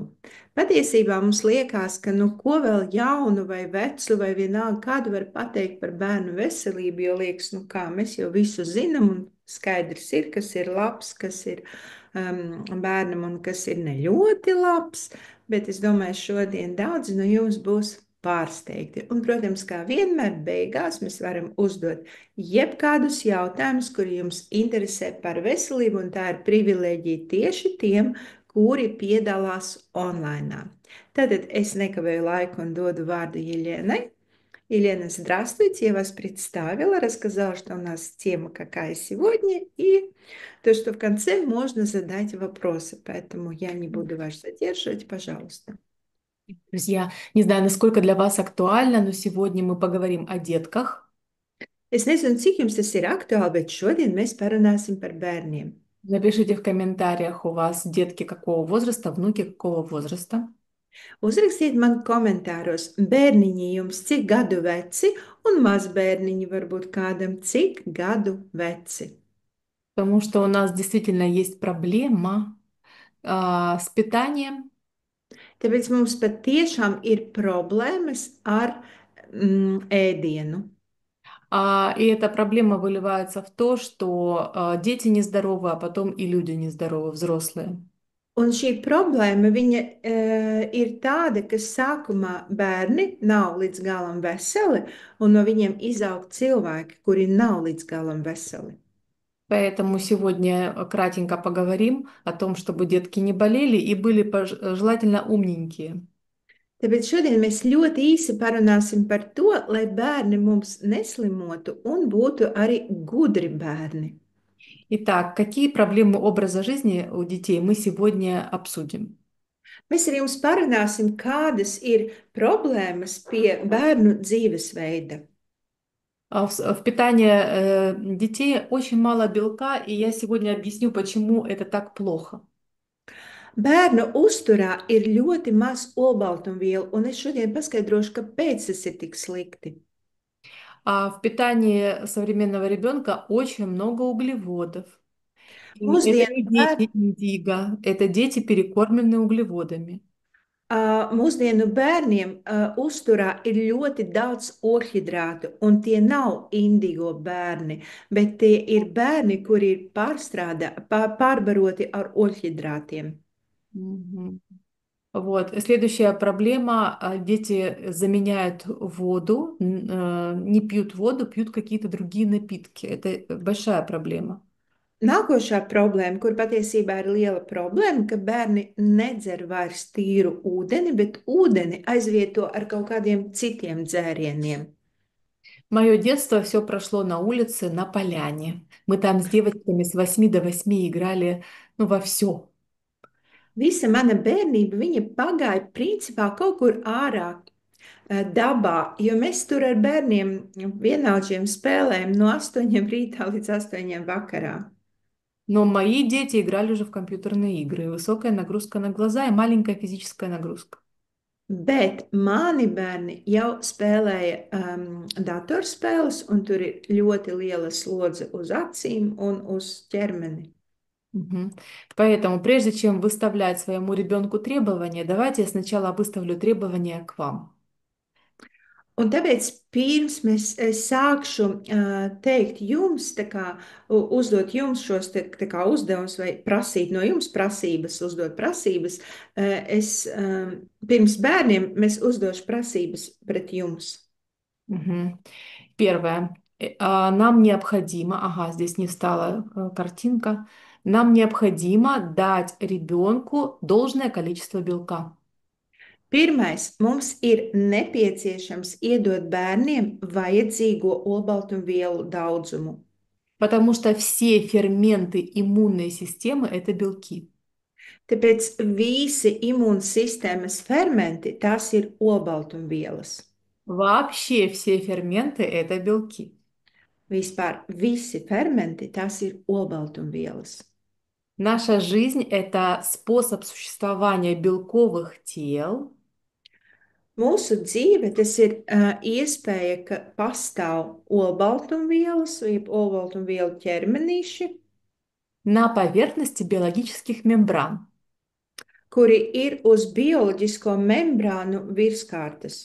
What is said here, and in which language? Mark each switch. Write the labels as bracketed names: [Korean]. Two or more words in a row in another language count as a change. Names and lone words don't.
[Latvian] Patiesībā mums liekas, ka nu ko vēl jaunu vai vecu vai vienalga kādu var pateikt par bērnu veselību, jo liekas, nu kā mēs jau visu zinām un skaidrs ir, kas ir labs, kas ir bērnam un kas ir ne ļoti labs, bet es domāju, šodien daudzi no jums būs pārsteigti. Un, protams, kā vienmēr beigās mēs varam uzdot jebkādus jautājumus, kuri jums interesē par veselību, un tā ir privilēģija tieši tiem, kuri piedalās online. Tātad es nekavēju laikу un dodu vārdu Еленой. [Russian] Елена, здравствуйте, я вас представила, рассказала, что у нас тема какая сегодня, и то, что в конце можно задать вопросы, поэтому я не буду вас задерживать, пожалуйста. Друзья, не знаю, насколько для вас актуально, но сегодня мы поговорим о детках. [Latvian] Es nezinu, cik jums tas ir aktuāli, bet šodien mēs parunāsim par bērniem. [Russian] Напишите в комментариях, у вас детки какого возраста, внуки какого возраста. [Latvian] Uzrakstiet man komentāros, bērniņi jums cik gadu veci, un mazbērniņi varbūt kādam cik gadu veci. [Russian] Потому что у нас действительно есть проблема с питанием. [Latvian] Tāpēc mums patiešām ir problēmas ar ēdienu. [Russian] И эта проблема выливается в то, что дети нездоровы, а потом и люди нездоровы, взрослые. [Latvian] Un šī problēma viņa, ir tāda, ka sākumā bērni nav līdz galam veseli, un no viņiem izaug cilvēki, kuri nav līdz galam veseli. [Russian] Поэтому сегодня кратенько поговорим о том, чтобы детки не болели и были желательно умненькие. [Latvian] Tāpēc šodien mēs ļoti īsi parunāsim par to, lai bērni mums neslimotu un būtu arī gudri bērni. [Russian] Итак, какие проблемы образа жизни у детей мы сегодня обсудим? [Latvian] Mēs ar jums parunāsim, kādas ir problēmas pie bērnu dzīvesveida. [Russian] В питании детей очень мало белка, и я сегодня объясню, почему это так плохо. [Latvian] Bērnu uzturā ir ļoti maz olbaltumvielu, un es šodien paskaidrošu, kāpēc tas ir tik slikti. [Russian] А в питании современного ребенка очень много углеводов. И это [Latvian] Mūsdienu, [Russian] не [Latvian] bēr, [Russian] дети индиго, это дети, перекормленные углеводами. [Latvian] mūsdienu bērniem uzturā ir ļoti daudz ogļhidrātu, un tie nav indigo bērni, bet tie ir bērni, kuri ir pārbaroti ar ogļhidrātiem. [Russian] Мгм. Вот. Следующая проблема. Дети заменяют воду, не пьют воду, пьют какие-то другие напитки. Это большая проблема. [Latvian] Nākošā problēma, kur patiesībā ir liela problēma, ka bērni nedzer vairs tīru ūdeni, bet ūdeni aizvieto ar kaut kādiem citiem dzērieniem. [Russian] Мое детство все прошло на улице, на поляне. Мы там с девочками с 8 до 8 играли, ну, во все. [Latvian] Visa mana bērnība, viņa pagāja principā kaut kur ārā dabā, jo mēs tur ar bērniem vienaudžiem spēlējam no 8 rītā līdz 8 vakarā. [Russian] Но мои дети играли уже в компьютерные игры. Высокая нагрузка на глаза и маленькая физическая нагрузка. [Latvian] Bet mani bērni jau spēlēja datorspēles, un tur ir ļoti liela slodze uz acīm un uz ķermeni. [Russian] Мгм. Поэтому прежде чем выставлять своему ребенку требования, давайте я сначала выставлю требования к вам. [Latvian] Un tāpēc pirms es sākšu teikt jums, tā kā, uzdot jums šos tā kā uzdevumus vai prasīt no jums prasības, uzdot prasības, es pirms bērniem mēs uzdošu prasības pret jums. [Russian] Мгм. Первое. Нам необходимо, ага, здесь не встала картинка, нам необходимо дать ребенку должное количество белка. [Latvian] Pirmais, mums ir nepieciešams iedot bērniem vajadzīgo olbaltumvielu daudzumu. [Russian] Потому что все ферменты иммунной системы– это белки. [Latvian] Tāpēc visi imūnsistēmas fermenti, tās ir olbaltumvielas. [Russian] Вообще все ферменты– это белки. [Latvian] Vispār visi fermenti, tās ir olbaltumvielas. [Russian] Наша жизнь– это способ существования белковых тел, [Latvian] Mūsu dzīve tas ir iespēja, ka pastāv olbaltumvielas, jeb olbaltumvielu ķermenīši, [Russian] на поверхности биологических мембран. [Latvian] kuri ir uz bioloģisko membrānu virskārtas.